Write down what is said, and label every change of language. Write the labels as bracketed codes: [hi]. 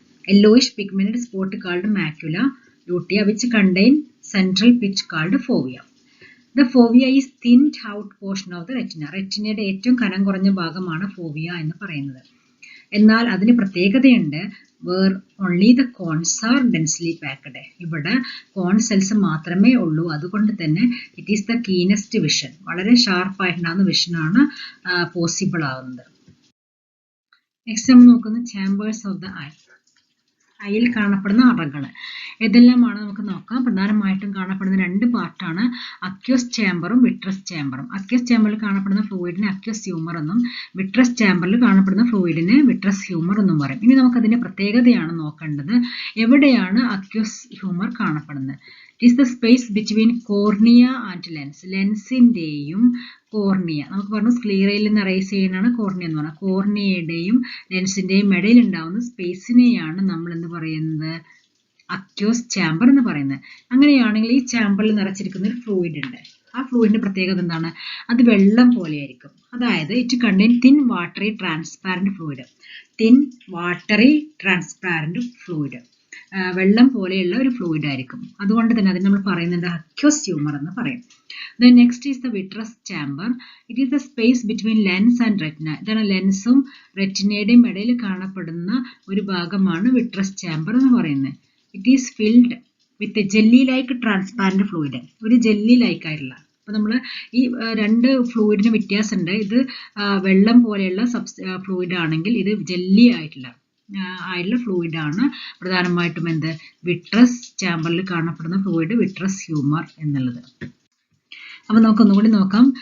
[en] yellowish pigmented spot called macula lutea which contain central pitch called fovea. The fovea is thinned out portion of the retina. [ml] റെറ്റിനയുടെ ഏറ്റവും കനം കുറഞ്ഞ ഭാഗമാണ് ഫോവിയ എന്ന് പറയുന്നത്. എന്നാൽ അതിന് പ്രത്യേകതയുണ്ട്. [en] where only the cones are densely packed. [ml] ഇവിടെ കോൺ സെൽസ് മാത്രമേ ഉള്ളൂ. അതുകൊണ്ട് തന്നെ [en] it is the keenest vision. [ml] വളരെ ഷാർപ്പായിട്ടുണ്ടാകുന്ന വിഷനാണ് പോസിബിൾ ആകുന്നത്. നെക്സ്റ്റ് നമ്മൾ നോക്കുന്നത് [en] Chambers of the eye. [ml] ഐയിൽ കാണപ്പെടുന്ന അറകൾ ഏതെല്ലാമാണ് നമുക്ക് നോക്കാം. പ്രധാനമായിട്ടും കാണപ്പെടുന്ന രണ്ട് പാർട്ടാണ് അക്യൂസ് ചേമ്പറും വിട്രസ് ചേമ്പറും. അക്യൂസ് ചേമ്പറിൽ കാണപ്പെടുന്ന ഫ്ലൂയിഡിനെ അക്യൂസ് ഹ്യൂമർ എന്നും വിട്രസ് ചേമ്പറിൽ കാണപ്പെടുന്ന ഫ്ലൂയിഡിനെ വിട്രസ് ഹ്യൂമർ എന്നും പറയും. ഇനി നമുക്ക് അതിന്റെ പ്രത്യേകതയാണ് നോക്കേണ്ടത്. എവിടെയാണ് അക്യൂസ് ഹ്യൂമർ കാണപ്പെടുന്നത്? [en] It is the space between cornea and lens. [ml] ലെൻസിന്റെയും cornea, നമുക്ക് പറഞ്ഞു സ്ക്ലീറയിൽ നിന്ന് അറേസ് ചെയ്യുന്നതാണ് കോർണിയ എന്ന് പറഞ്ഞാൽ, കോർണിയയുടെയും ലെൻസിന്റെയും ഇടയിൽ ഉണ്ടാവുന്ന സ്പേസിനെയാണ് നമ്മൾ എന്ത് പറയുന്നത്? അക്യൂസ് ചാമ്പർ എന്ന് പറയുന്നത്. അങ്ങനെയാണെങ്കിൽ ഈ ചാമ്പറിൽ നിറച്ചിരിക്കുന്ന ഒരു ഫ്ലൂയിഡ് ഉണ്ട്. ആ ഫ്ലൂയിഡിന്റെ പ്രത്യേകത എന്താണ്? അത് വെള്ളം പോലെയായിരിക്കും. അതായത് [en] It contain thin watery transparent fluid. Thin watery transparent fluid, [ml] വെള്ളം പോലെയുള്ള ഒരു ഫ്ലൂയിഡ് ആയിരിക്കും. അതുകൊണ്ട് തന്നെ അതിന് നമ്മൾ പറയുന്നുണ്ട് അക്യൂസ് ഹ്യൂമർ എന്ന് പറയും. [en] Then next is the vitreous chamber. It is the space between lens and retina. [ml] ഇതാണ് ലെൻസും റെറ്റിനയുടെയും ഇടയിൽ കാണപ്പെടുന്ന ഒരു ഭാഗമാണ് വിട്രസ് ചാമ്പർ എന്ന് പറയുന്നത്. [en] It is filled with a jelly like transparent fluid. [ml] ഒരു ജെല്ലി ലൈക്ക് ആയിട്ടുള്ള. അപ്പോൾ നമ്മൾ ഈ രണ്ട് ഫ്ലൂയിഡിന് വ്യത്യാസമുണ്ട്. ഇത് വെള്ളം പോലെയുള്ള ഫ്ലൂയിഡ് ആണെങ്കിൽ ഇത് ജെല്ലി ആയിട്ടുള്ള ഫ്ലൂയിഡ് ആണ്. പ്രധാനമായിട്ടും എന്ത്? വിട്രസ് ചാമ്പറിൽ കാണപ്പെടുന്ന ഫ്ലൂയിഡ് വിട്രസ് ഹ്യൂമർ എന്നുള്ളത്. അപ്പോൾ നമുക്ക് ഒന്നുകൂടി നോക്കാം.